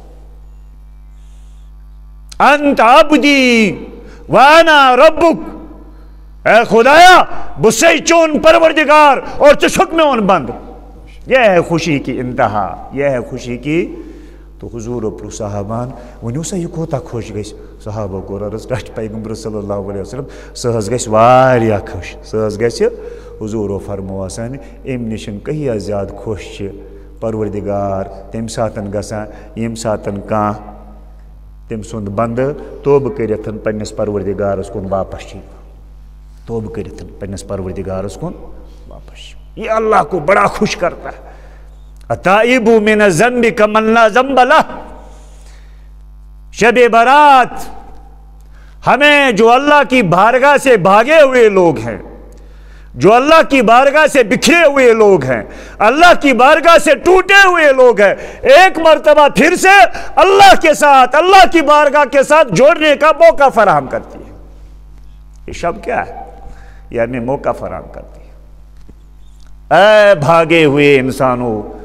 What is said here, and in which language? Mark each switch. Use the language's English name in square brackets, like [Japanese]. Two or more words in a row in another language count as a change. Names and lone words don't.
[Arabic] انت عبدی وانا ربک [Kashmiri] اے خدایا بہٕ چھُسے چون پروردگار اور ژٕ چھُکھ میون بند [Urdu] یہ ہے خوشی کی انتہا یہ ہے خوشی کی [Kashmiri] تو حضور پرٛژھ صحابان ؤنِو سا یہِ کوتاہ خۄش گژھِ صحابو کوٚر عرض ٹاٹھۍ پیغمبر [Arabic] صلی اللہ علیہ [Kashmiri] وسلم سُہ حظ گژھِ واریاہ خۄش سُہ حظ گژھِ حضوٗرو فرمووسن اَمہِ نِش کہیاہ زیادٕ خۄش چھِ پروردِگار تمہِ ساتہٕ گژھان ییٚمہِ ساتہٕ کانٛہہ تٔمۍ سُنٛد بنٛدٕ توبہٕ کٔرِتھ پنٛنِس پروردِگارس کُن واپس چھِ توبہٕ کٔرِتھ پنٛنِس پروردِگارس کُن واپس چھِ [Urdu] یہ اللہ کو بڑا خوش کرتا ہے [Arabic] التائب من الذنب کمن لا ذنب لہ [Urdu] شب برات ہمیں جو اللہ کی بارگاہ سے بھاگے ہوئے لوگ ہیں جو اللہ کی بارگاہ سے بکھرے ہوئے لوگ ہیں اللہ کی بارگاہ سے ٹوٹے ہوئے لوگ ہیں ایک مرتبہ پھر سے اللہ کے ساتھ اللہ کی بارگاہ کے ساتھ جوڑنے کا موقع فراہم کرتی ہے یہ شب کیا ہے یعنی موقع فراہم کرتی ہے اے بھاگے ہوئے انسانوں